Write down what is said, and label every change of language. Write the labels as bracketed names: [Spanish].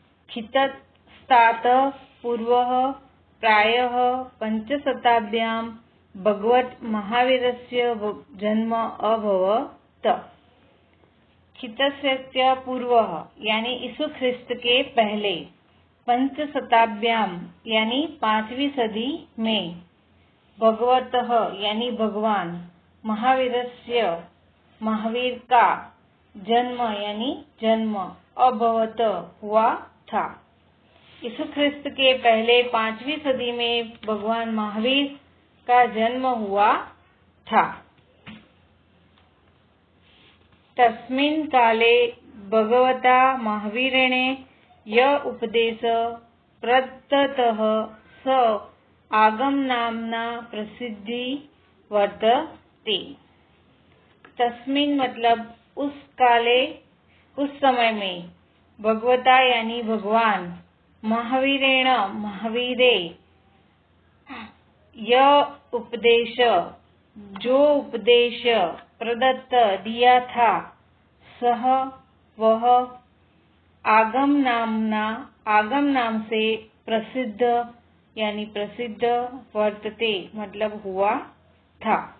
[Sanskrit] खितस्तात् पूर्वः प्रायः पञ्चशताब्द्यां भगवत महावीरस्य जन्म अभवत्। [Hindi] खितस्य पूर्वः यानी यीशु ख्रिस्त के पहले, [Sanskrit] पंचशताब्द्यां [Hindi] यानी 5वीं सदी में, भगवतः यानी भगवान, महावीरस्य महावीर का, जन्म यानी जन्म, अभवत हुआ था। यीशु ख्रिस्त के पहले 5वीं सदी में भगवान महावीर का जन्म हुआ था। [Sanskrit] तस्मिन् काले भगवता महावीरेण यः उपदेशः प्रदत्तः स आगम नामना प्रसिद्धि वर्तते। तस्मिन् [Hindi] मतलब उस काले, उस समय में, भगवता यानी भगवान, महावीरेण महावीरे, यह उपदेश जो उपदेश, प्रदत्त दिया था, सह वह, [Sanskrit] आगम नामना [Hindi] आगम नाम से, प्रसिद्ध यानी प्रसिद्ध, वर्तते मतलब हुआ था।